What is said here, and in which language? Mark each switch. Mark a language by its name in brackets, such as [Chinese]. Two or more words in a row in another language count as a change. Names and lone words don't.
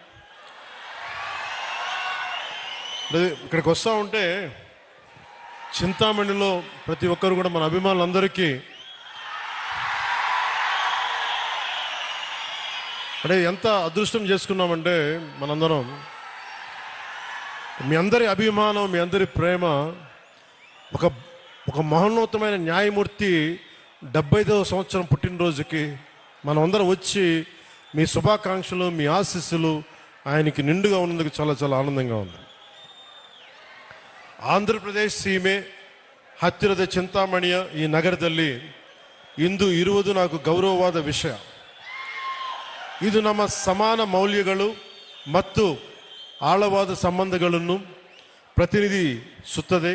[Telugu] ఇక్కడికి వస్తూ ఉంటే చింతామణిలో ప్రతి ఒక్కరు కూడా మన అభిమానులందరికీ అంటే ఎంత అదృష్టం చేసుకున్నామంటే మనందరం, మీ అందరి అభిమానం, మీ అందరి ప్రేమ, ఒక మహోన్నతమైన న్యాయమూర్తి 75వ సంవత్సరం పుట్టినరోజుకి మనం అందరం వచ్చి మీ శుభాకాంక్షలు, మీ ఆశీస్సులు ఆయనకి నిండుగా ఉన్నందుకు చాలా చాలా ఆనందంగా ఉంది. [Kannada] ಆಂಧ್ರಪ್ರದೇಶ್ ಸೀಮೆ ಹತ್ತಿರದ ಚಿಂತಾಮಣಿಯ ಈ ನಗರದಲ್ಲಿ ಇಂದು ಇರುವುದು నాకు ಗೌರವವಾದ ವಿಷಯ. ಇದು ನಮ್ಮ ಸಮಾನ ಮೌಲ್ಯಗಳು ಮತ್ತು ಆಳವಾದ ಸಂಬಂಧಗಳನ್ನು ಪ್ರತಿನಿಧಿಸುತ್ತದೆ.